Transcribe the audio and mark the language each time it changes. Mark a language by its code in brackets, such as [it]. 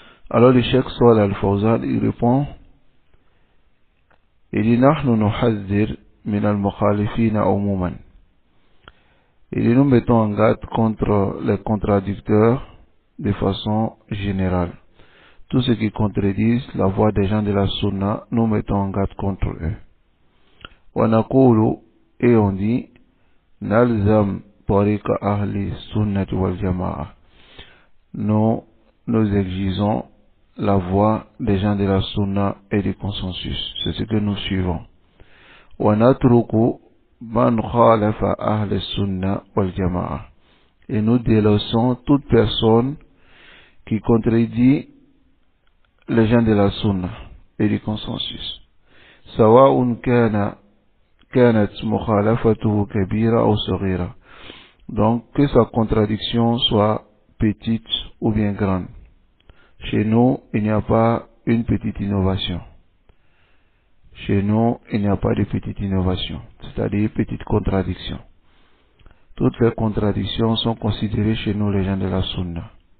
[fr] Alors le Cheikh Salih Al-Fawzan, il répond, il dit, [ar] نحن نحذر من المخالفين عموما. [fr] Il dit, nous mettons en garde contre les contradicteurs de façon générale. Tous ceux qui contredisent la voix des gens de la Sunna, nous mettons en garde contre eux. [ar] ونقول, [fr] et on dit, [ar] نلزم طريق أهل السنة والجماعة. [fr] Nous exigeons la voix des gens de la Sunna et du consensus. C'est ce que nous suivons. [ar] وَنَتْرُكُ مَنْ خَالَفَ أَهْلَ السُّنَّةِ وَالْجَمَاعَةِ. [fr] Et nous délaissons toute personne qui contredit les gens de la Sunna et du consensus. [ar] سواء كانت مخالفته كبيرة أو صغيرة. [fr] Donc que sa contradiction soit petite ou bien grande. Chez nous, il n'y a pas une petite innovation. Chez nous, il n'y a pas de petite innovation, c'est-à-dire petite contradiction. Toutes les contradictions sont considérées chez nous, les gens de la Sunna.